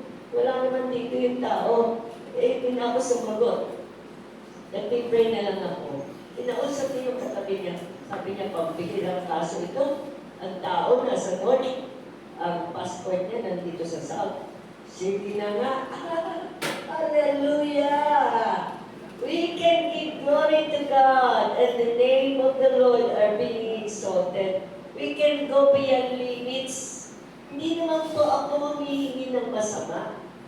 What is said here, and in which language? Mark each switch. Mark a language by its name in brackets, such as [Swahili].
[Filipino] Wala naman dito yung tao. Eh, hindi na ako sumagot. Nag-pray na lang ako. Kinausap niya yung katabi niya. Sabi niya, pambihirang kaso ito. Ang tao nasa North, ang passport niya nandito sa South. Sige na nga. Hallelujah! [English] We can give glory to God and the name of the Lord are being exalted. We can go beyond limits. [Filipino] Hindi naman po ako humihingi ng masama.